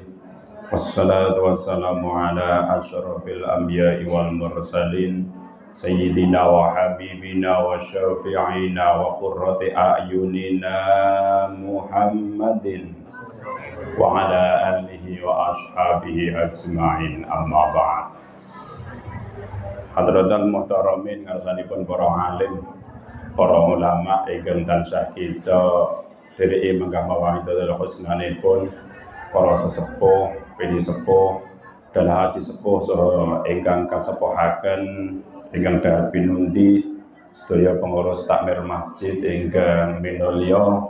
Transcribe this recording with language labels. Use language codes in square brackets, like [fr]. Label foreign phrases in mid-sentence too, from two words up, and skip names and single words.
[ar] والصلاة والسلام على أشرف الأنبياء والمرسلين سيدنا وحبيبنا وشفيعنا وقرة أعيننا محمد وعلى آله وأصحابه أجمعين، أما بعد. حضرات المحترمين [jv] ngarsanipun para alim, para ulama ingkang tansah kita dhereki menggah mawaidul husnanipun para sesepuh, pini sepuh, dan haji sepuh saha ingkang kasepuhaken ingkang dahat pinundi sedaya pengurus takmir masjid ingkang minulya